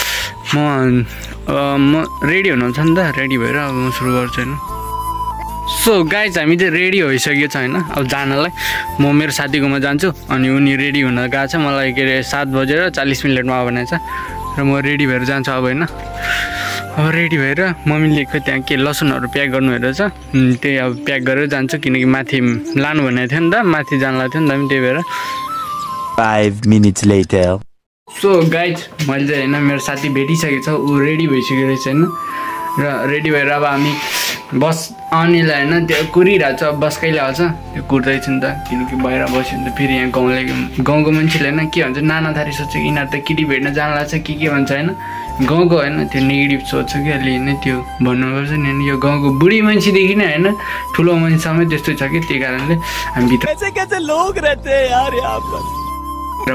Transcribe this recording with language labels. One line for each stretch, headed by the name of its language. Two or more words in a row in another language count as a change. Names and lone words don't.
Nepali: म रेडी हुनु छ नि त रेडी भएर अब म सुरु गर्छु हैन
English: so guys
Nepali: हामी चाहिँ रेडी भइसकेको छ हैन अब जानलाई म मेरो साथीकोमा जान्छु अनि उनी रेडी हुन गएको छ मलाई के अरे 7:40 आउ भनेको छ र म रेडी भएर जान्छु अब हैन अब रेडी भएर मम्मीले खै त्यहाँ के लसुनहरू प्याक गर्नु भएर छ त्यही अब प्याक गरेर जान्छु किनकि माथि लानु भनेको थियो नि त माथि जान लाग्थ्यो नि त त्यही भएर
English: 5 minutes later so guys
Nepali: मैले चाहिँ हैन मेरो साथी भेटिसकेको छ ऊ रेडी भइसकेको रहेछ हैन र रेडी भएर अब हामी बस आउनेलाई हैन त्यो कुरिरहेको छ बस कहिले आउँछ त्यो कुर्दैछ नि त किनकि बाहिर बस्यो नि त फेरि यहाँ गाउँको मान्छेले हैन के भन्छ नाना थरी सोच्छ कि यिनीहरू त केटी भेट्न जान लाग्छ के भन्छ हैन गाउँको हैन त्यो नेगेटिभ सोच्छ कि अलि नै त्यो भन्नुपर्छ नि यो गाउँको बुढी मान्छेदेखि नै हैन ठुलो मान्छेसम्म त्यस्तो छ कि त्यही कारणले हामी भित्र
Hindi: कैसे लोग रहते हैं यार यहाँ पर